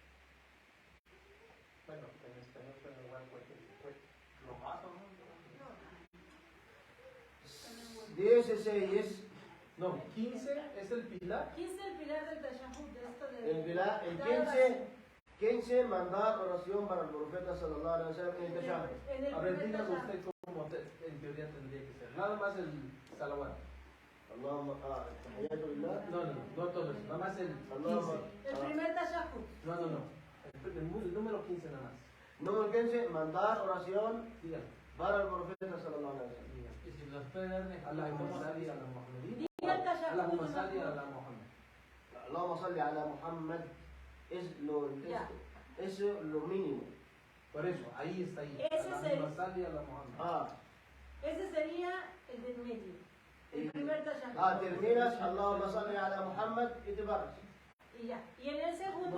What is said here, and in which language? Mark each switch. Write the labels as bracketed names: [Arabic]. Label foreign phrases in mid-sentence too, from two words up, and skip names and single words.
[Spanish] Bueno, en español suena igual fue. Lo mato, ¿no? 16 No, 15 es el pilar. 15 el pilar del tashahhud, de esto de. el 15 mandar oración para el profeta [Arabic] صلى الله عليه وسلم [Spanish] en el tashahhud. En el A ver, primer dígame tashahhud. usted cómo en teoría tendría que ser. Nada más el salawat. [Arabic] اللهم التحيات لله. [Spanish] No todo eso. Nada más el 15. El primer tashahhud. No. El número 15 nada más. Número 15, mandar oración Dígame. para el profeta [Arabic] صلى الله عليه وسلم. [Spanish] Y si los puede darme [Arabic] اللهم صل على محمد. [Spanish] Diga el tashahhud. [Arabic] اللهم صل على محمد. اللهم صل على محمد [Spanish] es lo mínimo. Por eso, ahí está ahí. Ese es el- [Arabic] اللهم صل على محمد. [Spanish] Ese sería el del medio. El primer tashahhud. Terminas [Arabic] اللهم صل على محمد [Spanish] y te paras. Y ya. Y en el segundo.